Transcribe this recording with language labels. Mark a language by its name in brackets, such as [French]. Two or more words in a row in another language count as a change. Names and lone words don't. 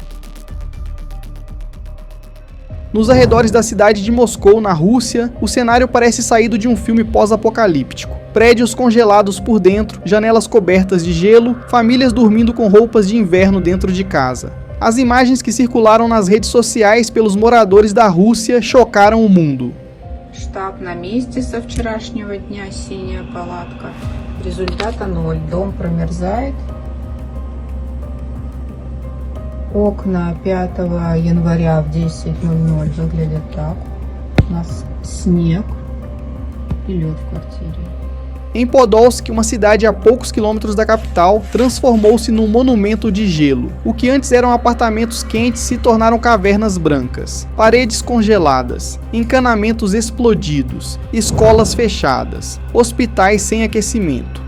[Portuguese] Nos arredores da cidade de Moscou, na Rússia, o cenário parece saído de um filme pós-apocalíptico. Prédios congelados por dentro, janelas cobertas de gelo, famílias dormindo com roupas de inverno dentro de casa. As imagens que circularam nas redes sociais pelos moradores da Rússia chocaram o mundo. [Russian] Штаб на месте со вчерашнего дня, синяя палатка. Результата 0. Дом промерзает. Окна 5 января в 10:00 выглядят так. У нас снег и лед в квартире. [Portuguese] Em Podolsk, uma cidade a poucos quilômetros da capital, transformou-se num monumento de gelo. O que antes eram apartamentos quentes se tornaram cavernas brancas, paredes congeladas, encanamentos explodidos, escolas fechadas, hospitais sem aquecimento.